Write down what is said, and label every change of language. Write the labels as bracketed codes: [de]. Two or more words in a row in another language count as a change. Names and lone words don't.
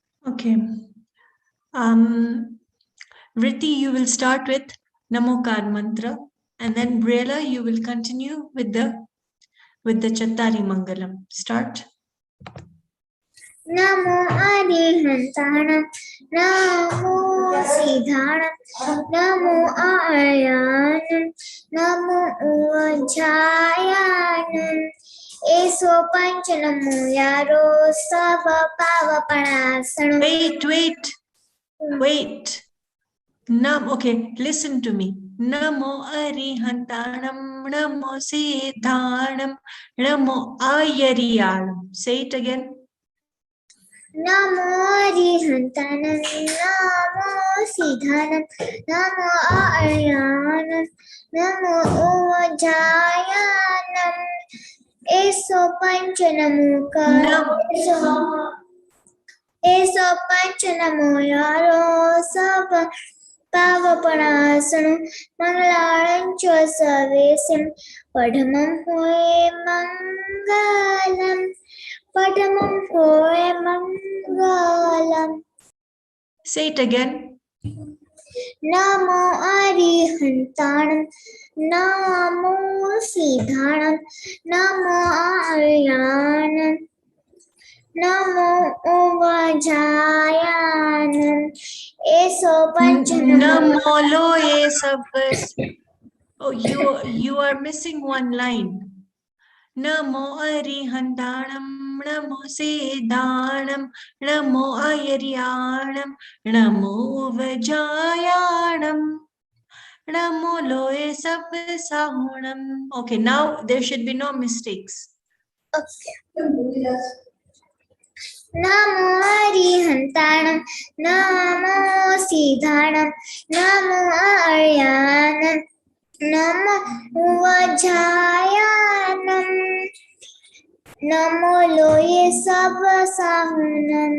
[en] Okay. Vritti, you will start with Namokar mantra, and then Brela, you will continue with the Chattari Mangalam. Start. [pra] Namo Arihantanam, Namo Siddhanam, Namo Aryanam, Namo Uvajayanam. Eso Panchanamo Yaro Sava Pava Panasanam. [en] Wait. Okay, listen to me. [pra] Namo Arihantanam, Namo Siddhanam, Namo Ayariyanam. [en] Say it again. [pra] Namo Arihantanam, Namo Siddhanam, Namo Aryanam, Namo Uvajayanam. Eso Panchanamukha. Eso Panchanamo Yaro Sava Pavapanasana Mangalaram Chosavesim Padamam Hoe Mangalam Padamam Hoe Mangalam. [en] Say it again. [pra] Namo Arihantanam, Namo Siddhanam, Namo Aryanam, Namo Uvajayanam. Eso Panchanamo. Namolo Esavas. [en] Oh, you are missing one line. [pra] Namo Arihantanam, Namo Siddhanam, Namo Ayariyanam, Namo Vajayanam, Namo Loe Sabasahunam. [en] Okay, now there should be no mistakes. Okay. [pra] Namo Arihantanam, Namo Siddhanam, Namo Aryanam, Namo Uvajayanam, Namo Loye Sabasahunam.